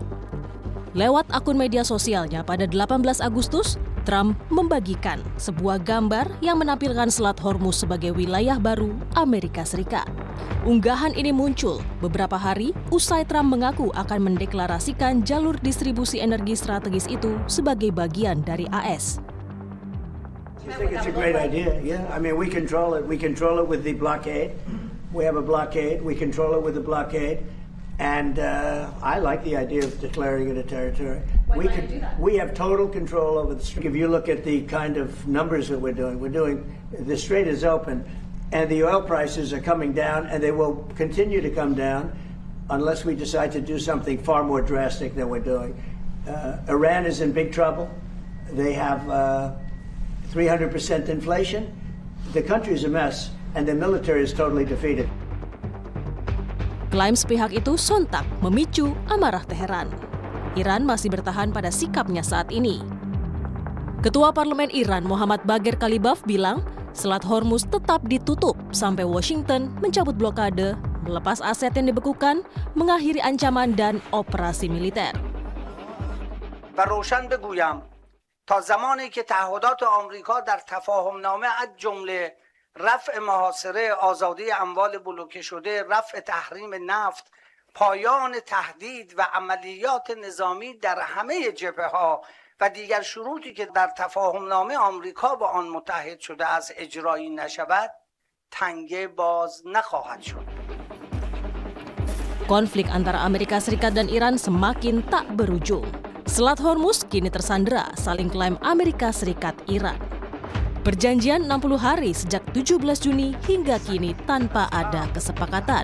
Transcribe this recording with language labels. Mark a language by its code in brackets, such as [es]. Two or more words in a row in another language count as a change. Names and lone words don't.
[id] Lewat akun media sosialnya pada 18 Agustus, Trump membagikan sebuah gambar yang menampilkan Selat Hormuz sebagai wilayah baru Amerika Serikat. Unggahan ini muncul beberapa hari usai Trump mengaku akan mendeklarasikan jalur distribusi energi strategis itu sebagai bagian dari AS. [en] I think it's a great idea. Yeah, I mean, we control it. We control it with the blockade. We have a blockade. We control it with the blockade. And I like the idea of declaring it a territory. We have total control over the strait. If you look at the kind of numbers that we're doing, the strait is open, and the oil prices are coming down, and they will continue to come down unless we decide to do something far more drastic than we're doing. Iran is in big trouble. They have 300% inflation. The country is a mess, and the military is totally defeated. [id] Klaim sepihak itu sontak memicu amarah Teheran. Iran masih bertahan pada sikapnya saat ini. Ketua Parlemen Iran Mohammad Bagher Kalibaf bilang Selat Hormuz tetap ditutup sampai Washington mencabut blokade, melepas aset yang dibekukan, mengakhiri ancaman dan operasi militer. [fa] و روشن بگویم تا زمانی که تعهدات آمریکا در تفاهمنامه از جمله رفع محاصره آزادی اموال بلوکه شده، رفع تحریم نفت، پایان تهدید و عملیات نظامی در همه جبهه‌ها و دیگر شروطی که در تفاهمنامه آمریکا با آن متحد شده است اجرایی نشود، تنگه باز نخواهد شد. [id] Konflik antara Amerika Serikat dan Iran semakin tak berujung. Selat Hormuz kini tersandera saling klaim Amerika Serikat Iran. Perjanjian 60 hari sejak 17 Juni hingga kini tanpa ada kesepakatan.